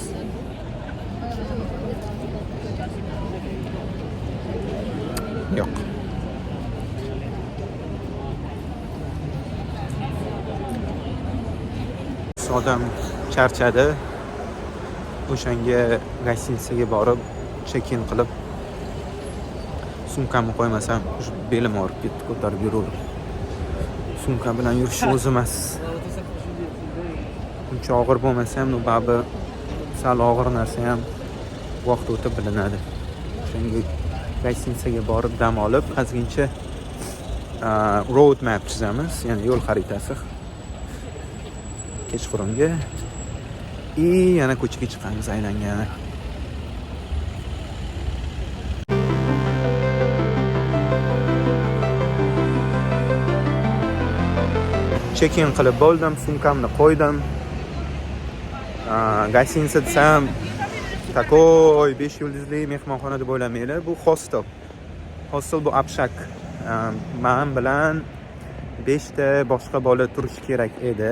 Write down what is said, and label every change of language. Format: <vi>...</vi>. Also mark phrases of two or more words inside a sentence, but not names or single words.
<uz>Yo'q. Odam charchadi. O'shanga gostinitsaga borib, check-in qilib, sumkamni qo'ymasam, belim og'rib ketdi, ko'tarib yuraverdim. Sumka bilan yurish o'z emas. Uncha og'ir bo'lmasa ham, babi sal og'ir narsa ham vaqt o'tib bilinadi. O'shanga gostinitsaga borib dam olib, ozgincha</uz> <en>road map</en> <uz>chizamiz, ya'ni yo'l xaritasi. Kechqurunga yana ko'chaga chiqamiz aylangani. Check-in qilib bo'ldim, sumkamni qo'ydim. Gostinitsa desam, takoy 5 yulduzli mehmonxona deb o'ylamanglar, bu hostel. Hostel bu abshak. Men bilan 5 ta boshqa bola turishi kerak edi.</uz>